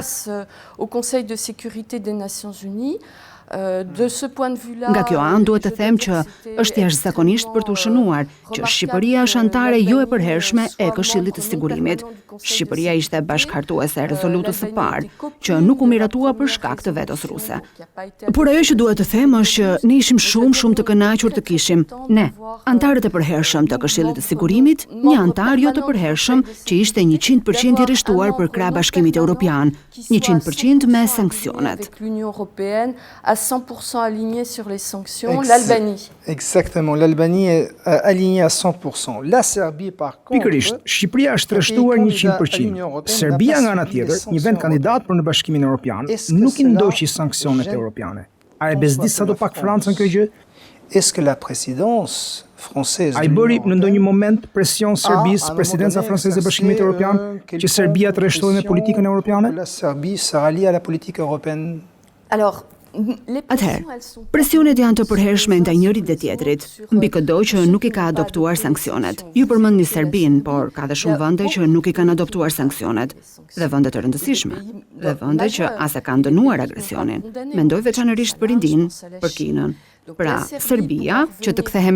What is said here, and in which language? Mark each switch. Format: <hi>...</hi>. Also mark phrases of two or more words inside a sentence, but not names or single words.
<fr>Au Conseil de sécurité des Nations Unies.</fr> <sq>Nga kjo anë duhet të them që është jashtëzakonisht për të shënuar që Shqipëria është anëtare jo e përhershme e Këshillit të Sigurimit. Shqipëria ishte bashkëhartuese e rezolutës së parë, që nuk u miratua për shkak të vetos ruse. Por ajo që duhet të them është që ne ishim shumë të kënaqur të kishim ne, antarët e përhershëm të Këshillit të Sigurimit, një antar jo të përhershëm që ishte 100% i rreshtuar për krah Bashkimit Evropian, 100% me sanksionet.</sq> <fr>100% aligné sur les sanctions, l'Albanie. Exactement, l'Albanie est alignée à 100%. La Serbie par contre.</fr> <sq>Pikërisht, Shqipëria është rreshtuar 100%. Serbia nga ana tjetër, një vend kandidat për në Bashkimin Evropian, nuk i ndoqi sanksionet europiane. A e bezdis sa do pak Francën kjo gjë?</sq> <fr>Est-ce que la présidence française</fr> <sq>ai bëri në ndonjë moment presion Serbisë, presidenca franceze e Bashkimit Evropian, që Serbia të rreshtohej me politikën europiane?</sq> <fr>La Serbie se rallie à la politique européenne. Alors,</fr> <sq>Atëherë, presionet janë të përhershme ndaj njërit dhe tjetrit, mbi këdo që nuk i ka adoptuar sanksionet. Ju përmendni Serbinë, por ka dhe shumë vende që nuk i kanë adoptuar sanksionet, dhe vende të rëndësishme, dhe vende që as e kanë dënuar agresionin. Mendoj veçanërisht për Indinë, për Kinën. Pra, Serbia, që të kthehemi,</sq>